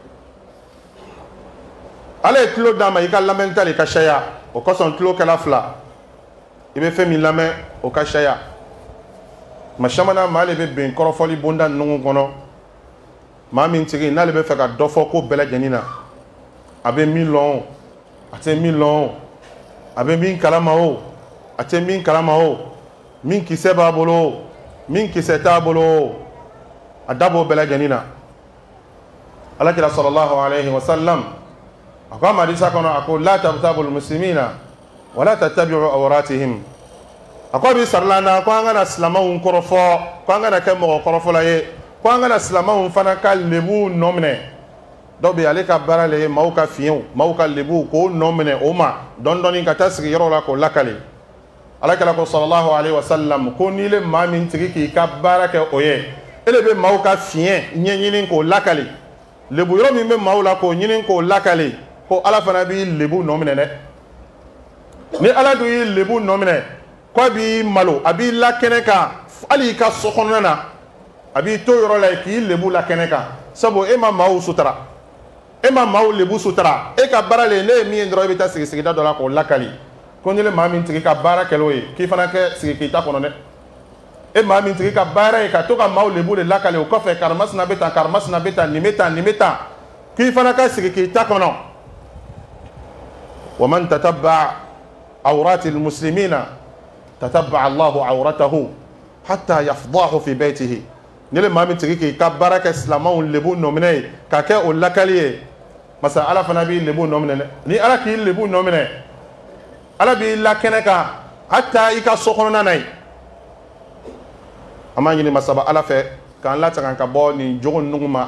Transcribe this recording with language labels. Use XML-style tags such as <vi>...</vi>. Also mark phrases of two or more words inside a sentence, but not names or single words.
<bm>ala ye tulo d'a ma i ka lamɛnni ta de ka caya o kosɔn tulo kɛla fila i bɛ fɛn min lamɛn o ka caya ma caman na maa de bɛ bɛn kɔrɔfɔli bonda ninnu kɔnɔ maa min tigi n'ale bɛ fɛ ka dɔ fɔ ko bɛɛ lajɛlen na a bɛ min lɔn o a tɛ min lɔn o a bɛ min kalama o a tɛ min kalama o min kisɛ b'a bolo o min kisɛ t'a bolo o a da b'o bɛɛ lajɛlen na alakira</bm> <ar>صلى الله عليه وسلم</ar> <bm>a ko a ma hadisa kɔnɔ a ko</bm> <ar>لا تغتابوا المسلمين ولا تتبعوا عوراتهم</ar> <bm>a ko a bɛ sarila an na ko an kana silamɛw kɔrɔfɔ ko an kana kɛ mɔgɔ kɔrɔfɔla ye ko an kana silamɛw fana ka lebu nɔ minɛ dɔw bɛ ale ka baara le ye maaw ka fiɲɛw maaw ka lebu k'o nɔ minɛ o ma dɔɔni dɔɔni ka taa sigi yɔrɔ la k'o lakale alakira ko</bm> <ar>صلى الله عليه وسلم</ar> <bm>ko n'i le maa min tigi k'i ka baara kɛ o ye e de bɛ maaw ka fiɲɛ ɲɛɲini k'o lakale lebu yɔrɔ min bɛ maaw la k'o ɲini k'o lakale ko ala fana b'i lebu nɔ minɛ dɛ ni ala dun y'i lebu nɔ minɛ ko a b'i malo a b'i lakɛnɛ kan hali i ka so kɔnɔna na a b'i to yɔrɔ la k'i lebu lakɛnɛ kan sabu e ma maaw sutura e ma maaw lebu sutura e ka baara le ne ye min ye dɔrɔn i bɛ taa sigi sigida dɔ la k'o lakali ko ni le maa min tigi ka baara kɛl'o ye k'i fana kɛ sigi k'i ta kɔnɔ dɛ e maa min tigi ka baara ye ka to ka maaw lebu de lakali o kɔfɛ karimasina bɛ tan karimasina bɛ tan nin bɛ tan nin bɛ tan k'i fana ka sigi k'i ta kɔnɔ</bm> <ar>ومن تتبع عورة المسلمين تتبع الله عورته حتى يفضحه في بيته</ar> <bm>ni le maa min tigi k'i ka baara kɛ silamɛw lebu nɔ minɛ ye ka kɛ o lakali ye masa ala fana b'i lebu nɔ minɛ dɛ ni ala k'i lebu nɔ minɛ ala b'i lakɛnɛ kan hatta i ka so kɔnɔna na ye an b'a ɲini masaba ala fɛ k'an lataga ka bɔ nin jogo ninnu ma</bm>